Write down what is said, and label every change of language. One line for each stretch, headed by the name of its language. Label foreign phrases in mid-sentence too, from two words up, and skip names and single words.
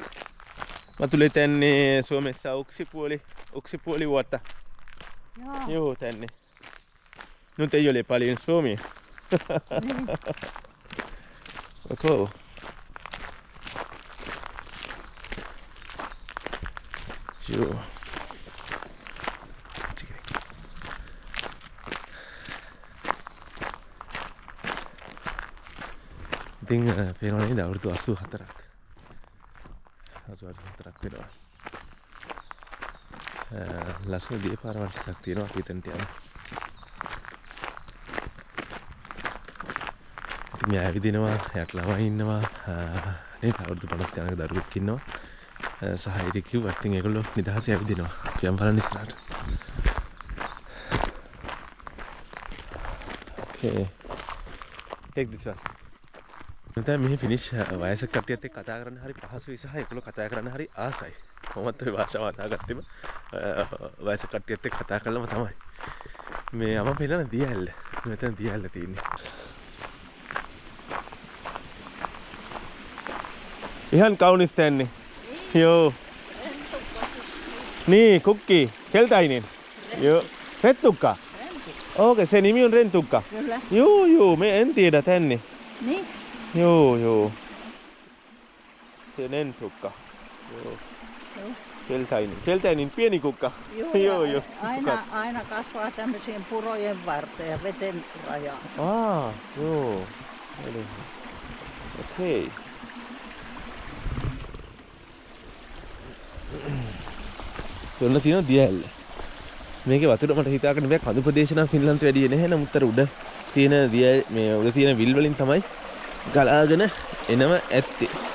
Finnish: Mä tulin tänne Suomessa yksi puoli vuotta. Jaa. Joo, tänne. Nyt ei ole paljon suomia. Niin. Okei. Joo.
Sinhala: ඉතින් පේනවා නේද අවුරුදු 84ක්. 84ක් වෙනවා. ලස්සන දීපාරවල් ටිකක් තියෙනවා අපි එතනට යනවා. ඉතින් මෙයා ඇවිදිනවා, එයාට ළමයි ඉන්නවා. නේද අවුරුදු 50 ගණනක දරුවෙක් ඉන්නවා. සහ ඉතින් කිව්වා ඉතින් ඒගොල්ලෝ නිදහසේ ඇවිදිනවා. අපි යම් බලන්න ඉස්සරහට.
English: Okay. Take this one.
Sinhala: දැන් මෙහි ෆිනිෂ් වයසක කට්ටියත් එක්ක කතා කරන්න හරි පහසුයි සහ ඒගොල්ලෝ කතා කරන්න හරි ආසයි. කොහොමද ඔය භාෂාව හදාගත්තෙම වයසක කට්ටියත් එක්ක කතා කළාම තමයි. මේ අම පෙන්නන දියැල්ල. මෙතන දියැල්ල තියෙන්නේ.
Finnish: Ihan kaunis tänne. Joo. Niin, kukki. Keltainen. Joo. Rettukka. Okei, se nimi on Rentukka. Kyllä. Joo, me en tiedä tänne. Niin? Joo. Se Rentukka. Joo. Keltainen pieni kukka. Joo. Aina kasvaa tämmöisiin purojen varteen ja veten rajaan. Joo. Eli. Okei.
Sinhala: ඔන්න තියෙන දියැල්ල. මේකේ වතුර මට හිතා ගන්න බෑ කඳු ප්‍රදේශ නම් ෆින්ලන්තේ වැඩි නැහැ නමුත් අර උඩ තියෙන මේ උඩ තියෙන විල් වලින් තමයි ගලාගෙන එනම ඇත්තේ.